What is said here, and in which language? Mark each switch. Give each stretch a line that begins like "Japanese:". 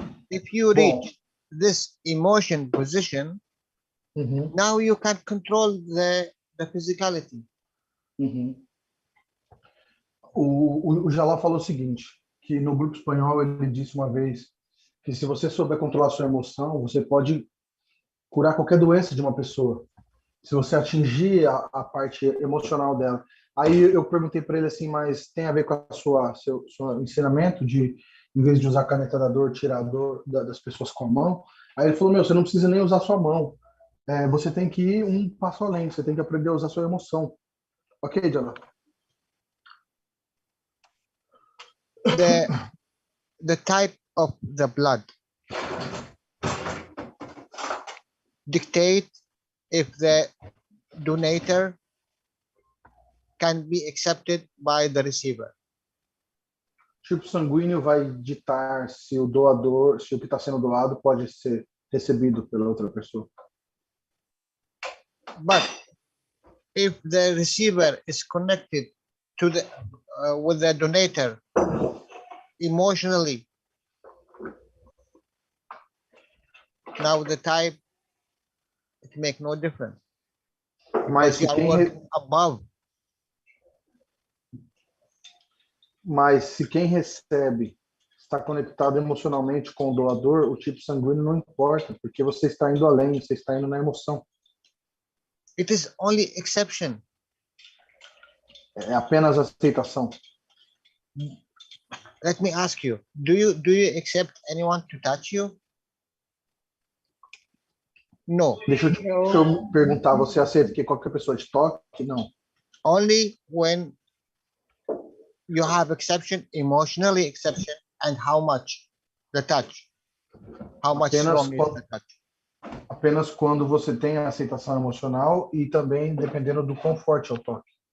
English: If you reach this emotion position, now you can control the physicality.
Portuguese: O Jalal falou o seguinte, que no grupo espanhol ele disse uma vez que se você souber controlar sua emoção, você pode curar qualquer doença de uma pessoa. Se você atingir a parte emocional dela. Aí eu perguntei para ele assim, mas tem a ver com seu ensinamento de, em vez de usar caneta da dor, tirar a dor das pessoas com a mão? Aí ele falou, meu, você não precisa nem usar sua mão. Você tem que ir um passo além, você tem que aprender a usar sua emoção. Ok, Jalal?
English: The type of the blood dictate if the donator can be accepted by the receiver.
Portuguese: Tipo sanguíneo vai ditar se o doador, se o que está sendo doado pode ser recebido pela outra pessoa.
English: But if the receiver is connected to the with the donator emotionally, now the type, it make no difference.
Portuguese: Mas
English: you are working above.
Portuguese: Mas se quem recebe está conectado emocionalmente com o doador, o tipo sanguíneo não importa, porque você está indo além, você está indo na emoção.
English: It is only exception.
Portuguese: É apenas aceitação.
English: Let me ask you, do you accept anyone to touch you? No.
Portuguese: Deixa eu perguntar, você aceita que qualquer pessoa te toque? Não.
English: Only when you have exception, emotionally exception, and how much the touch. How much strong is the touch?
Portuguese: Apenas quando você tem a aceitação emocional e também dependendo do quão forte é o toque.